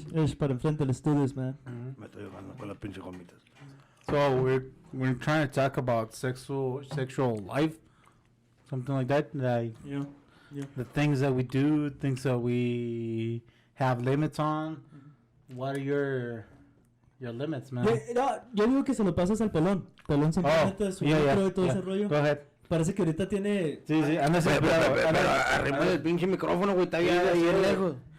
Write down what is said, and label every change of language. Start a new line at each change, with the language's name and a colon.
Spanish: Lesh, para enfrente de los estudios, man. Me estoy jugando con las pinches gomitas.
English: So we're trying to talk about sexual life, something like that. Like Yeah. the things that we do, things that we have limits on. What are your limits, man?
Spanish: Yo digo que se lo pasas al pelón. Pelón siempre mete su micro y todo ese rollo.
English: Go ahead.
Spanish: Parece que ahorita tiene... Sí, anda Pero arriba del pinche micrófono, güey, está bien lejos.